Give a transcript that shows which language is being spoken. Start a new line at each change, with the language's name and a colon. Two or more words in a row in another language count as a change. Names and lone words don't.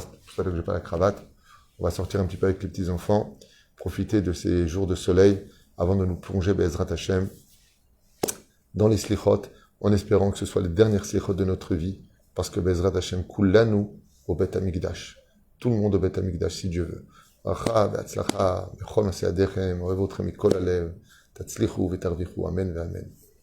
French: C'est pour ça que je n'ai pas la cravate. On va sortir un petit peu avec les petits-enfants. Profiter de ces jours de soleil avant de nous plonger,
Hebrew: בעזרת השם,
French: dans les slichot, en espérant que ce soit les dernières slichot de notre vie. Parce que
Hebrew: בעזרת השם, כולנו
French: au Bet Hamikdash. Tout le monde au Bet Hamikdash, si Dieu veut.
Hebrew: ברכה, בהצלחה, בכל מעשיכם, אוהב אתכם מכל הלב, תצליחו ותרויחו, אמן ואמן.